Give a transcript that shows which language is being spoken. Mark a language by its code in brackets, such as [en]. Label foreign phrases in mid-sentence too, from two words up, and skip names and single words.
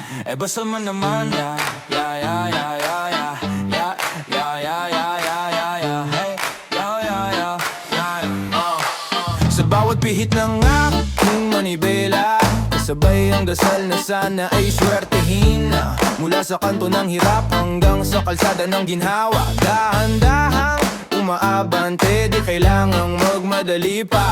[tl] Eh basta man naman, [en] yeah, yeah, yeah, yeah, yeah, yeah, yeah, yeah, yeah, yeah, yeah, yeah, yeah, hey, yeah, yeah, yeah, yeah, [tl] Sa bawat pihit ng aking manibela, kasabay ang dasal na sana ay swertehin na mula sa kanto ng hirap hanggang sa kalsada ng ginhawa. Dahan-dahang umaabante, di kailangang magmadali pa.